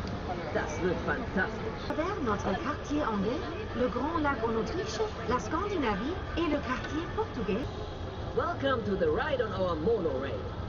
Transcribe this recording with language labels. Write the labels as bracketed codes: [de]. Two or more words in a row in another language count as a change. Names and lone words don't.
[de] Das wird fantastisch. [fr] Vers notre quartier anglais, le Grand Lac en Autriche, la Scandinavie et le quartier portugais. [en] Welcome to the ride on our monorail.